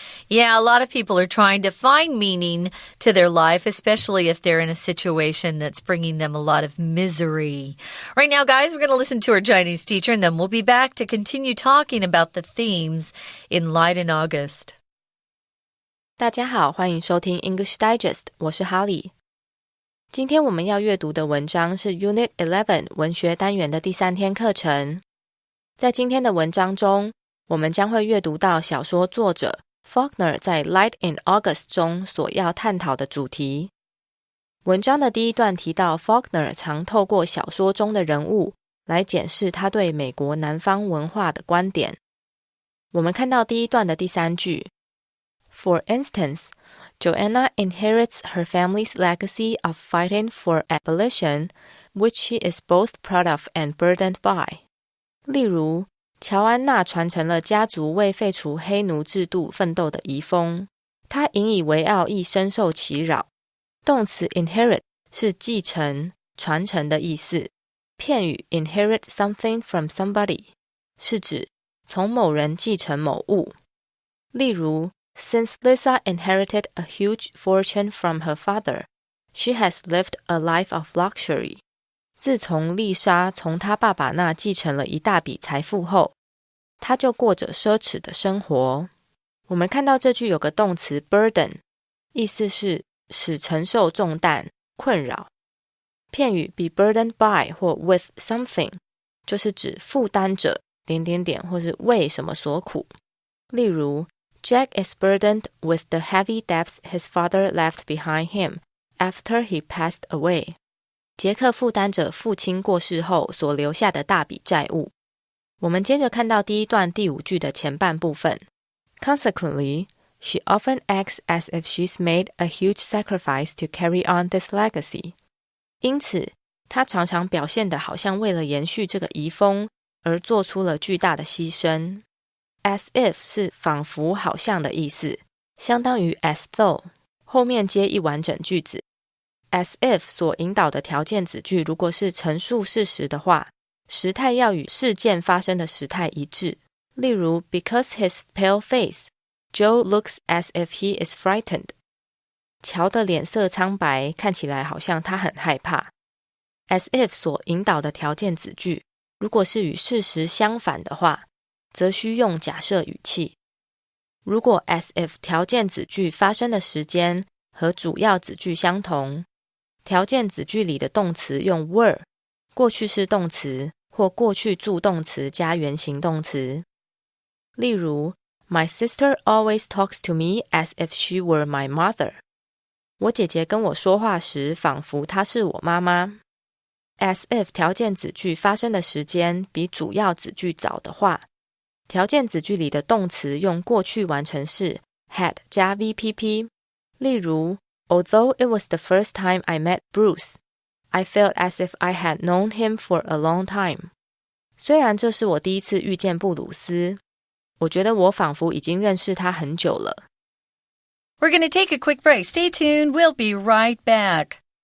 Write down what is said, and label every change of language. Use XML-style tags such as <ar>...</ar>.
<en>Yeah, a lot of people are trying to find meaning to their life, especially if they're in a situation that's bringing them a lot of misery. Right now, guys, we're going to listen to our Chinese teacher, and then we'll be back to continue talking about the themes in Light in August.</en> <zh>大家好，欢迎收听 English Digest， 我是哈利。今天我们要阅读的文章是 Unit 11文学单元的第3天课程。在今天的文章中，我们将会阅读到小说作者Faulkner 在 Light in August 中所要探讨的主题。文章的第一段提到 Faulkner 常透过小说中的人物来检视他对美国南方文化的观点。我们看到第一段的第3句</zh> <en>For instance, Joanna inherits her family's legacy of fighting for abolition, which she is both proud of and burdened by.</en> <zh>例如乔安娜传承了家族为废除黑奴制度奋斗的遗风，她引以为傲亦深受其扰。动词 inherit 是继承、传承的意思。片语</zh> <en>inherit something from somebody</en> <zh>是指从某人继承某物。例如</zh> <en>Since Lisa inherited a huge fortune from her father, she has lived a life of luxury.</en> <zh>自从丽莎从她爸爸那继承了一大笔财富后，她就过着奢侈的生活。我们看到这句有个动词 burden， 意思是使承受重担、困扰。片语</zh> <en>be burdened by</en> <zh>或</zh> <en>with something</en> <zh>就是指负担者或是为什么所苦。例如</zh> <en>Jack is burdened with the heavy debts his father left behind him after he passed away.</en> <zh>杰克负担着父亲过世后所留下的大笔债务。我们接着看到第一段第5句的前半部分。</zh> <en>Consequently, she often acts as if she's made a huge sacrifice to carry on this legacy.</en> <zh>因此，她常常表现得好像为了延续这个遗风而做出了巨大的牺牲。 As if 是仿佛好像的意思，相当于 as though， 后面接一完整句子。 As if 所引导的条件子句如果是陈述事实的话，时态要与事件发生的时态一致。例如</zh> <en>Because his pale face, Joe looks as if he is frightened.</en> <zh>乔的脸色苍白，看起来好像他很害怕。 As if 所引导的条件子句如果是与事实相反的话，则需用假设语气。如果 as if 条件子句发生的时间和主要子句相同，条件子句里的动词用 were， 过去式动词或过去助动词加原形动词。例如</zh> <en>My sister always talks to me as if she were my mother.</en> <zh>我姐姐跟我说话时仿佛她是我妈妈。 As if 条件子句发生的时间比主要子句早的话，条件子句里的动词用过去完成式 had 加 VPP。例如</zh> <en>Although it was the first time I met Bruce, I felt as if I had known him for a long time.</en> <zh>虽然这是我第一次遇见布鲁斯，我觉得我仿佛已经认识他很久了。</zh> <en>We're going to take a quick break. Stay tuned. We'll be right back.</en>